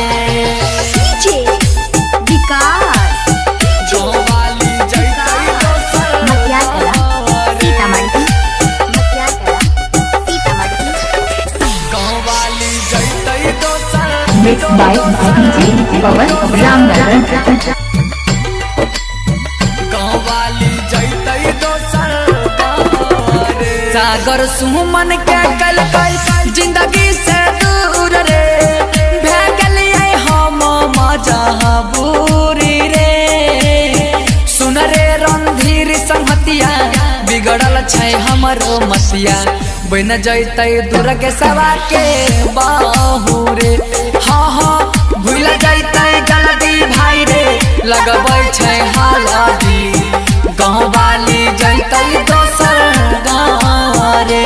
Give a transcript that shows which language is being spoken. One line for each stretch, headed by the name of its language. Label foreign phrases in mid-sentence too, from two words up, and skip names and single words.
Maithili: गाँव वाली जैतै दोसर गाँव वाली जैतै दोसर
English: Mixed by MNG Pawan Ramnagar
Maithili: सागर सुमन के कलकै जिंदगी से दूर रे भे गेलियै हम मजबूरी रे सुन रे रणधीर संगतिया बिगड़ल छै हमरो मसिया बन जैतै दुर्गे सवा के बाहू रे हाँ हाँ भूल जैतै जल्दी भाई रे लगबै छै हल्दी गाँव वाली जैतै दोसर गाँव रे